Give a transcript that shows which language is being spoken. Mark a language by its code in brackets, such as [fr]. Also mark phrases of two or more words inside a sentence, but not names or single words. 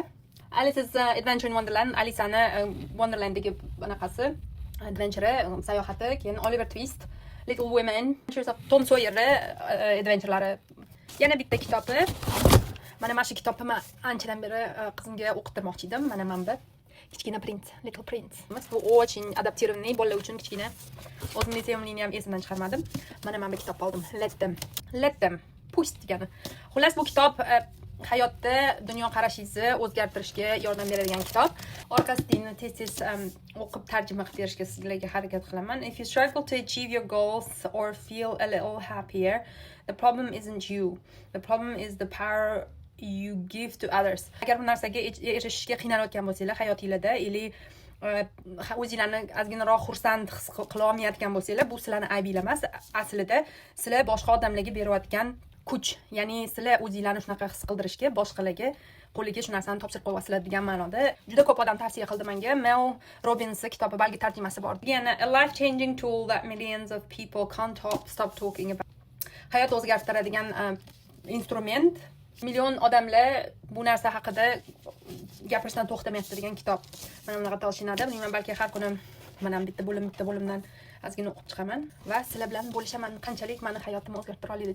[uz] Alice's Adventure in Wonderland, Alisani Wonderlanddagi bunaqasi adventure, sayohati, keyin Oliver Twist, Little Women, Adventures of Tom Sawyer adventurelari. Yana bitta kitobi. Mana shu kitobni anchadan beri qizimga o'qitirmoqchi edim. Mana bu Kichkina Prins, Little Prince. Bu очень adaptirованный bolalar uchun kichkina. O'zimning sevimlini ham esimdan chiqarmadim. Mana bu kitobni oldim. Let them. Pust degani. Xullas, bu kitob hayotda dunyoqarashingizni o'zgartirishga yordam beradigan kitob. Orqasini tez o'qib tarjima qilib berishga sizlarga harakat qilaman. [en] If you struggle to achieve your goals or feel a little happier, the problem isn't you. The problem is the power you give to others. [uz] Agar bu narsaga erishishga qiynalgan bo'lsanglar hayotingizda, o'zingizlarni ozginaroq xursand his qila olmayotgan bo'lsanglar, bu sizlarning aybingiz emas. Aslida sizlar boshqa odamlarga berayotgan kuch, ya'ni sizlar o'zingizlarni shunaqa his qildirishga, boshqalarga qo'liga shu narsani topshirib qo'yasizlar degan ma'noda. Juda ko'p odam tavsiya qildi menga. Mel Robbins kitobi balki tarjimasi bor. [en] Yana a life changing tool that millions of people can't stop talking about. [uz] Hayot o'zgartiradigan instrument. Million odamlar bu narsa haqida gapirishdan to'xtamayapti degan kitob. Mana bunaqa talshinadi. Bilmayman, balki har kuni mana bitta bo'limdan ozgina o'qib chiqaman va sizlar bilan bo'lishaman qanchalik meni hayotimni o'zgartira oladi.